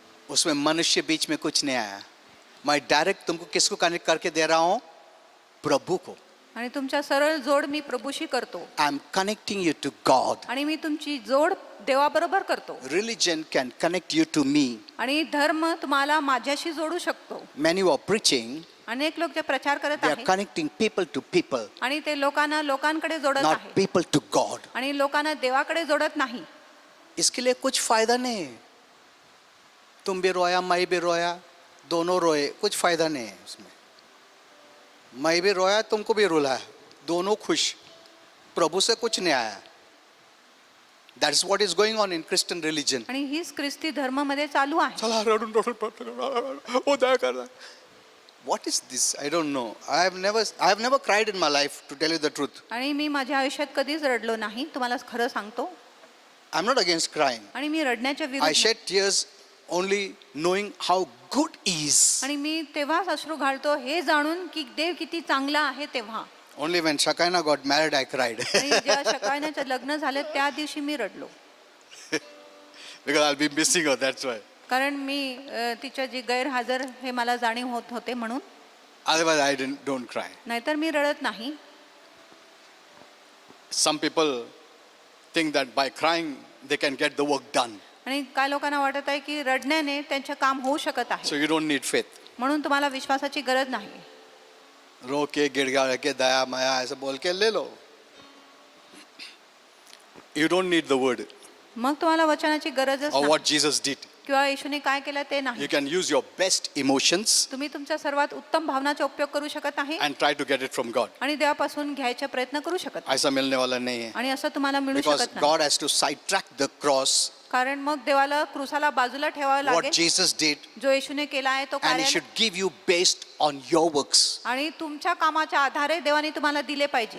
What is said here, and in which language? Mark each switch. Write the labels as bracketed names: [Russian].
[Hindi] उसमें मनुष्य बीच में कुछ नहीं आया. मैं डायरेक्ट तुमको किसको कनेक्ट करके दे रहा हूं? प्रभु को. [Marathi] आणि तुमच्या सरळ जोड मी प्रभूशी करतो. [English] I am connecting you to God. [Marathi] आणि मी तुमची जोड देवाबरोबर करतो. [English] Religion can connect you to me. [Marathi] आणि धर्म तुम्हाला माझ्याशी जोडू शकतो. [English] Many who are preaching, [Marathi] अनेक लोक जे प्रचार करत [English] they are [Marathi] आहेत [English] connecting people to people, [Marathi] आणि ते लोकांना लोकांकडे जोडत [English] not [Marathi] आहे [English] people to God. [Marathi] आणि लोकांना देवाकडे जोडत नाही. [Hindi] इसके लिए कुछ फायदा नहीं. तुम भी रोया, मैं भी रोया, दोनों रोए, कुछ फायदा नहीं है उसमें. मैं भी रोया, तुमको भी रुलाया, दोनों खुश, प्रभु से कुछ नहीं आया. [English] That is what is going on in Christian religion. [Marathi] आणि हीच ख्रिस्ती धर्म मध्ये चालू आहे. चला रडून रडून ओ दया कर. [English] What is this? I don't know. I have never cried in my life, to tell you the truth. [Marathi] आणि मी माझ्या आयुष्यात कधीच रडलो नाही, तुम्हाला खरं सांगतो. [English] I'm not against crying. [Marathi] आणि मी रडण्याच्या [English] I [Marathi] विरुद्ध [English] shed tears only knowing how good he is. [Marathi] आणि मी तेव्हाच अश्रू घालतो हे जाणून की देव किती चांगला आहे तेव्हा. [English] Only when Shakaina got married, I cried. [Marathi] आणि जेव्हा शकायनाचं लग्न झालं त्या दिवशी मी रडलो. [English] Because I'll be missing her, that's why. [Marathi] कारण मी तिच्या जी गैरहजर हे मला जाणीव होत होते म्हणून. [English] Otherwise, I don't cry. [Marathi] नाहीतर मी रडत नाही. [English] Some people think that by crying, they can get the work done. [Marathi] आणि काय लोकांना वाटत आहे की रडण्याने त्यांचे काम होऊ शकत आहे. [English] So you don't need faith. [Marathi] म्हणून तुम्हाला विश्वासाची गरज नाही. [Hindi] रो के गिड़गिड़ा के दया माया ऐसे बोल के ले लो. [English] You don't need the word [Marathi] मग तुम्हाला वचनाची गरजच [English] or [Marathi] नाही. [English] what Jesus did. [Marathi] किंवा येशूने काय केलं ते नाही. [English] You can use your best emotions [Marathi] तुम्ही तुमच्या सर्वात उत्तम भावनाचा उपयोग करू शकत नाही [English] and try to get it from God. [Marathi] आणि देवापासून घ्यायचा प्रयत्न करू शकत नाही. [Hindi] ऐसा मिलने वाला नहीं है. [Marathi] आणि असं तुम्हाला मिळू [English] Because [Marathi] शकत नाही. [English] God has to sidetrack the cross, [Marathi] कारण मग देवाला क्रूसाला बाजूला ठेवावं [English] what [Marathi] लागेल. [English] Jesus did, [Marathi] जो येशूने केला आहे तो [English] and He [Marathi] कार्य [English] should give you based on your works. [Marathi] आणि तुमच्या कामाच्या आधारे देवाने तुम्हाला दिले पाहिजे.